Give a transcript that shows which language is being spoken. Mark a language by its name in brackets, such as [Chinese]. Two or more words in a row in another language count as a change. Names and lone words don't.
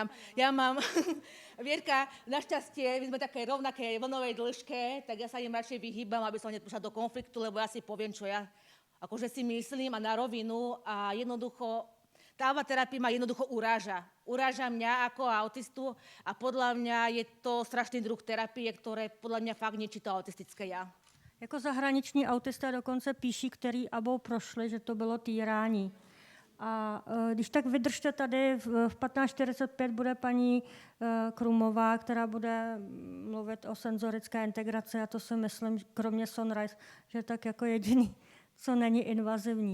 [Slovak] Ja mám, Vierka, našťastie, my sme také rovnaké vlnovej dĺžke, tak ja sa im radšej vyhýbam, aby som nepúšla do konfliktu, lebo ja si poviem, čo ja akože si myslím a na rovinu a jednoducho, tá abaterapia ma jednoducho uráža. Uráža mňa ako autistu a podľa mňa je to strašný druh terapie, ktoré podľa mňa fakt ničí to autistické ja. [Czech] Jako zahraniční autisté dokonce píší, který abou prošli, že to bylo týrání. A když tak vydržte tady, v 15:45 bude paní Krumová, která bude mluvit o senzorické integraci a to si myslím, kromě Sunrise, že tak jako jediný, co není invazivní.